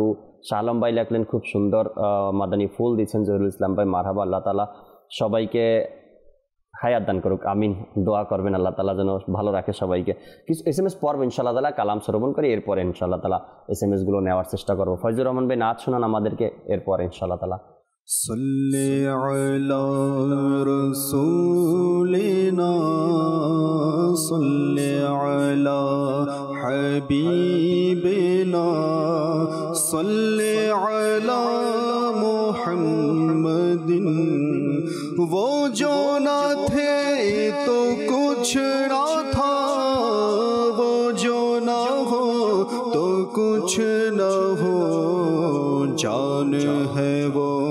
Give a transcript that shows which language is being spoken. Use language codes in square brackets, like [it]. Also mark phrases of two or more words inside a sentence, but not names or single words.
[bn] শাহ আলম ভাই লিখলেন খুব সুন্দর মাদানী ফুল দিচ্ছেন। জহিরুল ইসলাম ভাই মারহাবা, [ar] الله تعالى [bn] সবাইকে হায়াত দান করুক, আমিন। দোয়া করবেন [ar] الله تعالى [bn] যেন ভালো রাখে সবাইকে। কিছু SMS পড়বো [ar] إن شاء الله تعالى, [bn] কালাম শ্রবণ করি, এরপরে [ar] إن شاء الله تعالى [bn] SMS গুলো নেওয়ার চেষ্টা করবো। ফয়জুর রহমান ভাই নাচ শোনান আমাদেরকে, এরপরে [ar] إن شاء الله تعالى. صلی علی رسولنا صلی علی حبیبنا صلی علی [ur] محمد وہ جو نہ تھے تو کچھ نہ تھا وہ جو نہ ہو تو کچھ نہ ہو جان ہے وہ